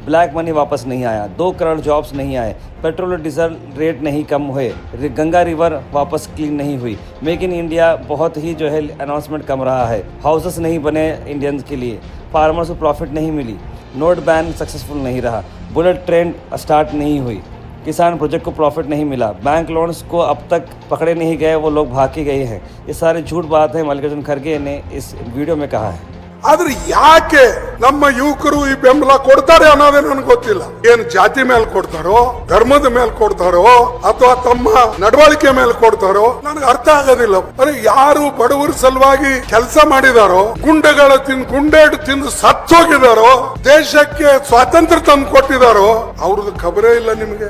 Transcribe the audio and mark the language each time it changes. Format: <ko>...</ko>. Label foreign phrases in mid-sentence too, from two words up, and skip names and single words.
<en>black money</en> <hi>वापस नहीं आया, 2 करोड़ जॉब्स नहीं आए, पेट्रोल और</hi> <en>diesel rate</en> <hi>नहीं कम हुए, गंगा रिवर वापस क्लीन नहीं हुई, मेक इन इंडिया बहुत ही जो है अनाउंसमेंट कम रहा है, हाउसेस नहीं बने इंडियंस के लिए, फार्मर्स को प्रॉफिट नहीं मिली,</hi> <en>note ban successful</en> <hi>नहीं रहा,</hi> <en>bullet train start</en> <hi>नहीं हुई, किसान प्रोजेक्ट को प्रॉफिट नहीं मिला,</hi> <en>bank loans</en> <hi>को अब तक पकड़े नहीं गए, वो लोग भाग के गए हैं। ये सारे झूठ बात है मल्लिकार्जुन खड़गे ने इस वीडियो में कहा है।</hi> <kn>ಆದ್ರೆ ಯಾಕೆ ನಮ್ಮ ಯುವಕರು ಈ ಬೆಂಬಲ ಕೊಡ್ತಾರೆ ಅನ್ನೋದೇ ನನಗೆ ಗೊತ್ತಿಲ್ಲ. ಏನು ಜಾತಿ ಮೇಲೆ ಕೊಡ್ತಾರೋ, ಧರ್ಮದ ಮೇಲೆ ಕೊಡ್ತಾರೋ, ಅಥವಾ ತಮ್ಮ ನಡವಳಿಕೆ ಮೇಲೆ ಕೊಡ್ತಾರೋ ನನಗೆ ಅರ್ಥ ಆಗೋದಿಲ್ಲ. ಅರೆ ಯಾರು ಬಡವರ ಸಲುವಾಗಿ ಕೆಲಸ ಮಾಡಿದಾರೋ, ಗುಂಡೇಟು ತಿಂದು ಸತ್ತೋಗಿದಾರೋ, ದೇಶಕ್ಕೆ ಸ್ವಾತಂತ್ರ್ಯ ತಂದು ಕೊಟ್ಟಿದಾರೋ ಅವ್ರದ್ದು ಖಬರೇ ಇಲ್ಲ ನಿಮಗೆ.</kn>